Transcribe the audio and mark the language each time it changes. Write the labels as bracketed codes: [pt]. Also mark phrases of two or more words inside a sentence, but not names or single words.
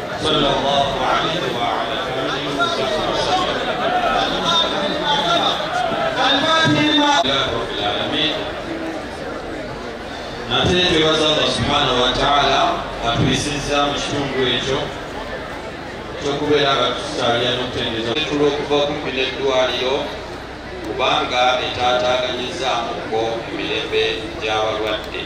[ar] صلى الله عليه وعلى آله وصحبه وسلم. رب العالمين. [lg] Nate twebaza [ar] الله سبحانه وتعالى [lg] atuyisizza mu kitundu ekyo ekyokubeera nga tusalira n'okutendeza okuva okumpi n'eddwaliro kubanga etaataaganyizaamuko emirembe gy'abalwadde.